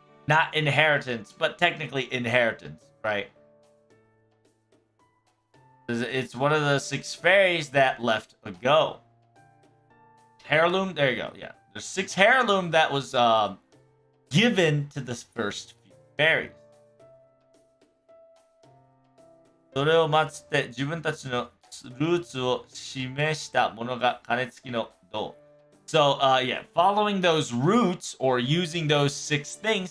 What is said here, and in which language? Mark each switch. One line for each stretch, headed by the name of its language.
English: Not inheritance, but technically inheritance, right? It's one of the six fairies that left a go. Heirloom, there you go, yeah. There's six heirloom that was given to the first few fairies.
Japanese: それを待って自分たちのルーツを示したものが鐘つきの銅。
English: So, yeah, following those roots or using those six things.